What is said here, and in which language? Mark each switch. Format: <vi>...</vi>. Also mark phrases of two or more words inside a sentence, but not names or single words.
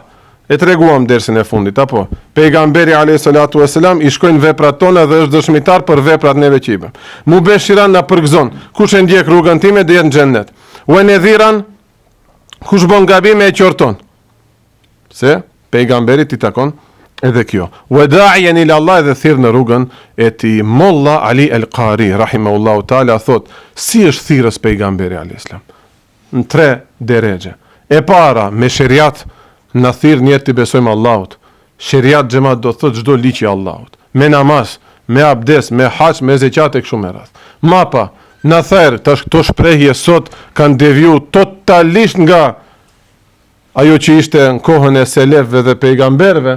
<sq>E treguam dersin e fundit, apo pejgamberi</sq> <ar>عليه الصلاة والسلام</ar> <sq>i shkojnë veprat tona dhe është dëshmitar për veprat neve që i bëm. Mubeshiran na përgëzon, kush e ndjek rrugën time do jetë në xhennet.</sq> <ar>ونذيرا,</ar> <sq>kush bën gabime e qorton. Se pejgamberi i takon edhe kjo.</sq> <ar>وداعيا إلى الله,</ar> <sq>dhe thirr në rrugën e tij. Molla Ali al-Qari</sq> <ar>رحمه الله تعالى</ar> <sq>thot, si është thirrës pejgamberi</sq> <ar>عليه السلام?</ar> <sq>Në 3 derexhe. E para me sheriat, në thirr njerëz të besojmë Allahut. Sheriat xhamat do thot çdo ligj i Allahut. Me namaz, me abdes, me hax, me zeqat e kështu me radhë. Mapa, në thirr tash këto shprehje sot kanë deviju totalisht nga ajo që ishte në kohën e selefëve dhe pejgamberëve.</sq>